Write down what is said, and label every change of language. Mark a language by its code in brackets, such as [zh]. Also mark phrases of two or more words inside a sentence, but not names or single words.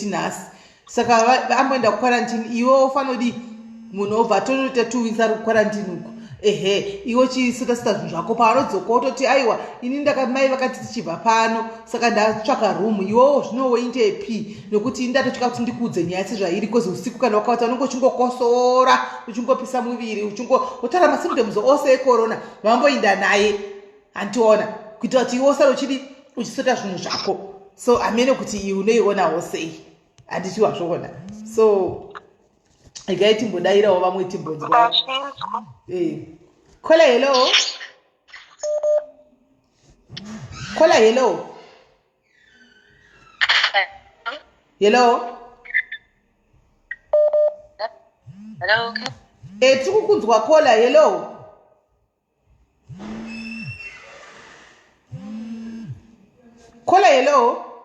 [sn] nhasi saka amboenda kuquarantine iwe ufanodi munhu obva tonoita 2 weeks ari kuquarantine uku iwe chisita zvinhu zvako paanodzoka ototi aiwa ini ndakamai vakati tichibva pano saka ndatsvaka rumu iwewo zvino woindepi nokuti ndatotya kuti ndikuudze nyaya sezvairi kozi usiku kana wakavata unenge uchingokosora uchingopisa muviri wotaura masymptoms ose ecorona vamboinda naye handiona kuitira kuti iwe usare uchisota zvinhu zvako. So amene kuti iwe unoionawo sei handiti wazviona. So igai timbodairawo vamwe timbonzwa. Kola hello. Kola hello. Hello. Hello. Tikukunzwa kola hello. Kola hello.